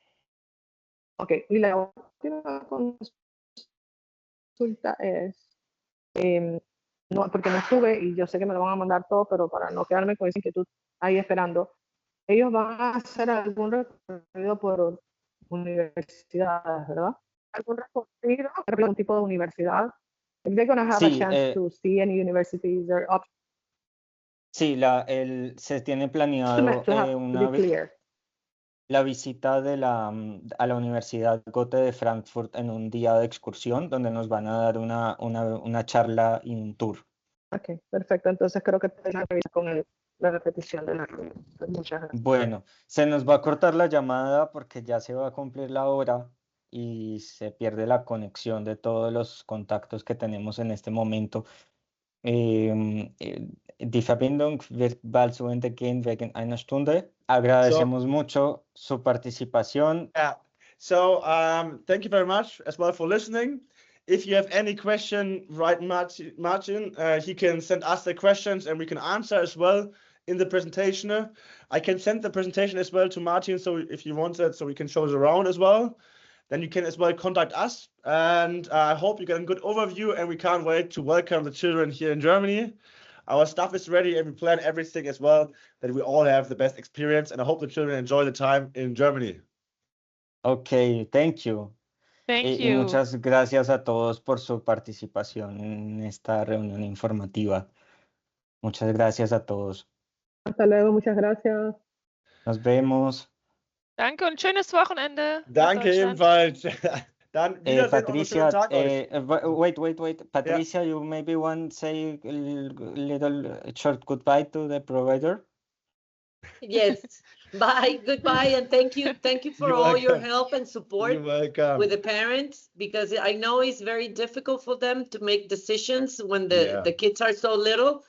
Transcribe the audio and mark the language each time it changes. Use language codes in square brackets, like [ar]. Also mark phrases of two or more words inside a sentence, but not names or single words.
[es] Ok, y la última consulta es, no, porque no estuve y yo sé que me lo van a mandar todo, pero para no quedarme con esa inquietud ahí esperando, ellos van a hacer algún recorrido por universidades, ¿verdad? ¿Algún recorrido? ¿Algún tipo de universidad? [en] If they're going to have a chance to see any universities or options. [es] Sí, se tiene planeado la visita a la Universidad Goethe de Frankfurt en un día de excursión, donde nos van a dar una charla y un tour. Ok, perfecto. Entonces creo que tenemos que ir con la repetición de la reunión. Pues muchas gracias. Bueno, se nos va a cortar la llamada porque ya se va a cumplir la hora y se pierde la conexión de todos los contactos que tenemos en este momento. [de] Die Verbindung wird bald zu Ende gehen wegen einer Stunde. [es] Agradecemos mucho su participación. [en] Yeah. So thank you very much as well for listening. If you have any question, write Martin. He can send us the questions and we can answer as well in the presentation. I can send the presentation as well to Martin, so if you want that, so we can show it around as well. Then you can as well contact us. And I hope you get a good overview, and we can't wait to welcome the children here in Germany. Our stuff is ready and we plan everything as well, that we all have the best experience, and I hope the children enjoy the time in Germany. Okay, thank you. Thank [es] Y [en] you. [es] muchas gracias a todos por su participación en esta reunión informativa. Muchas gracias a todos. Hasta luego, muchas gracias. Nos vemos. [de] Danke und schönes Wochenende. nach Danke Deutschland. ebenfalls. Dann Wiedersehen und einen Patricia, schönen Tag euch. [en] wait. Patricia, you maybe want to say a little short goodbye to the provider? Yes. Bye. Goodbye. And thank you. Thank you for You're all your welcome. help and support You're welcome. with the parents, because I know it's very difficult for them to make decisions when the kids are so little.